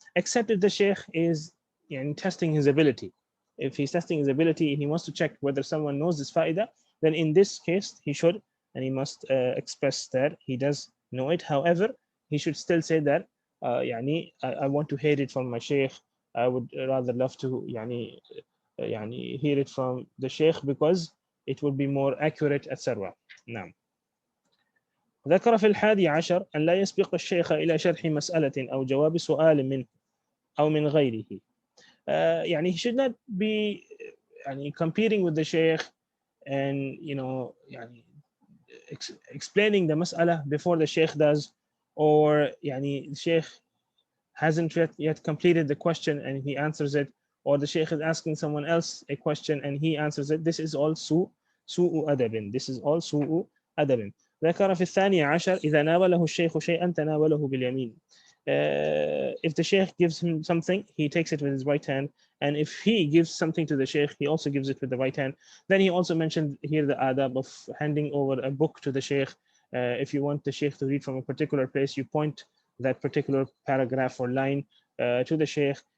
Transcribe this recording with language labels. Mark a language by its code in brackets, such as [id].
[en] Except if the sheikh is يعني testing his ability. If he's testing his ability, he wants to check whether someone knows this فائدة, then in this case he should and he must express that he does know it. However, he should still say that يعني I want to hear it from my sheikh. I would rather love to يعني hear it from the sheikh because it would be more accurate, etc. [ar] نعم. ذكر في 11 أن لا يسبق الشيخ إلى شرح مسألة أو جواب سؤال منه أو من غيره. [en] يعني he should not be يعني competing with the sheikh and يعني explaining the mas'ala before the sheikh does, or يعني the sheikh hasn't yet completed the question and he answers it, or the sheikh is asking someone else a question and he answers it. This is all [ar] سوء أدب. [en] This is all سوء أدب. [ar] ذكر في 12 إذا ناوله الشيخ شيئا تناوله باليمين. [en] If the sheikh gives him something, he takes it with his right hand, and if he gives something to the sheikh, he also gives it with the right hand. Then he also mentioned here the adab of handing over a book to the sheikh. If you want the sheikh to read from a particular place, you point that particular paragraph or line to the sheikh.